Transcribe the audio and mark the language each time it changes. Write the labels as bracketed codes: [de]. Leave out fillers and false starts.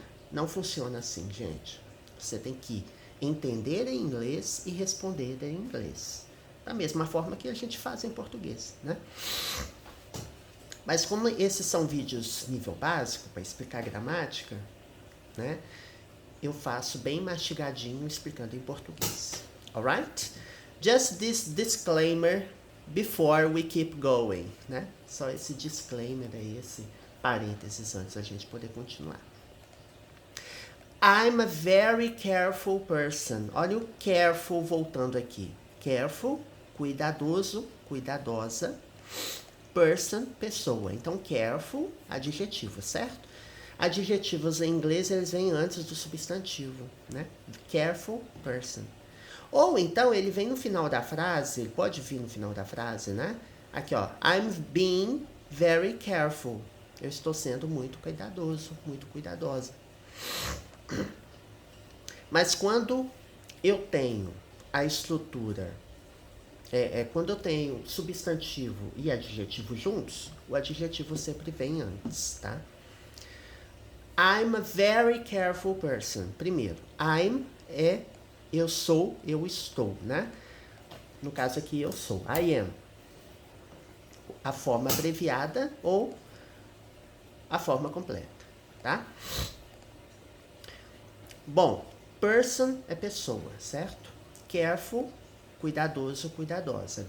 [pt] Não funciona assim, gente. Você tem que entender em inglês e responder em inglês. Da mesma forma que a gente faz em português, né? Mas como esses são vídeos nível básico, para explicar gramática, né? Eu faço bem mastigadinho, explicando em português. [en] Alright? Just this disclaimer before we keep going, né? [pt] Só esse disclaimer aí, esse parênteses antes da gente poder continuar. [en] I'm a very careful person. [pt] Olha o careful voltando aqui. Careful, cuidadoso, cuidadosa. Person, pessoa. Então, careful, adjetivo, certo? Adjetivos em inglês, eles vêm antes do substantivo, né? Careful person. Ou então, ele vem no final da frase, ele pode vir no final da frase, né? Aqui, ó. [en] I'm being very careful. [pt] Eu estou sendo muito cuidadoso, muito cuidadosa. Mas quando eu tenho a estrutura, quando eu tenho substantivo e adjetivo juntos, o adjetivo sempre vem antes, tá? [en] I'm a very careful person. [pt] Primeiro, I'm é eu sou, eu estou, né? No caso aqui, eu sou. I am. A forma abreviada ou a forma completa, tá? Bom, person é pessoa, certo? Careful, cuidadoso, cuidadosa.